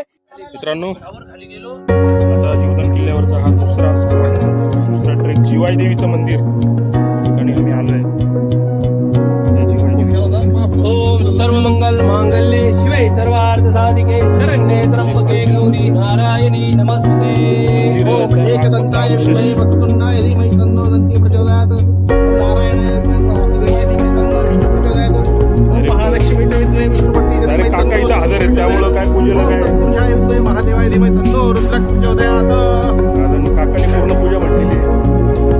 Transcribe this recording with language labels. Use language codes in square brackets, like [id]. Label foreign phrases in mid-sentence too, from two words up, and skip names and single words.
[mr] मित्रांनो, आता जीवदान किल्ल्यावरचा हा दुसरा स्पॉट, दुसरा ट्रेक, जिवाई देवीचं मंदिर या ठिकाणी आम्ही आलोय. [sa] ओम सर्व मंगल मांगल्ये शिवे सर्वार्थ साधिके शरण्ये त्र्यंबके गौरी नारायणी नमस्ते. एकदंताय विद्महे वक्रतुंडाय धीमहि तन्नो दन्ती प्रचोदयात्. नारायणाय वासुदेवाय धीमहि तन्नो विष्णु प्रचोदयात्. ओम महालक्ष्मीचे विद्महे विष्णुपत्नीचे [mr] अरे [sa] धीमहि [mr] काका इथं हजर आहेत, त्यामुळं काय पूजेला [sa] ओम [mr] काय [sa] तत्पुरुषाय विद्महे महादेवाय धीमहि तन्नो रुद्रः प्रचोदयात्. [mr] दादांनी काकाने पूर्ण पूजा म्हटलेली आहे.